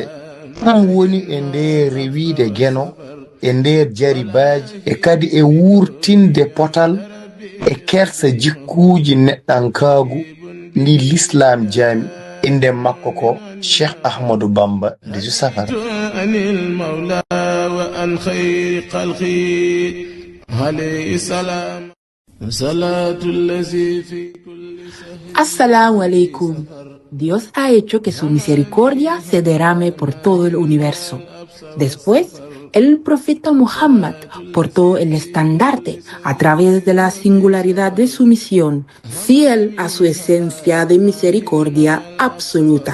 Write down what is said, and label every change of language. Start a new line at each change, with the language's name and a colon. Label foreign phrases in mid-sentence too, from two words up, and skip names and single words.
Fula: ɗum woni e nder rewiide geno e nder jaribaaji e kadi e wurtinde potal e kersa jikkuuji neɗɗankaagu ndi l'islam jaami. inde makko ko Cheikh Ahmadou Bamba 18 Safar.
Arabic: السلام عليكم.
Spanish: Dios ha hecho que su misericordia se derrame por todo el universo. Después, el profeta Muhammad portó el estandarte a través de la singularidad de su misión, fiel a su esencia de misericordia absoluta.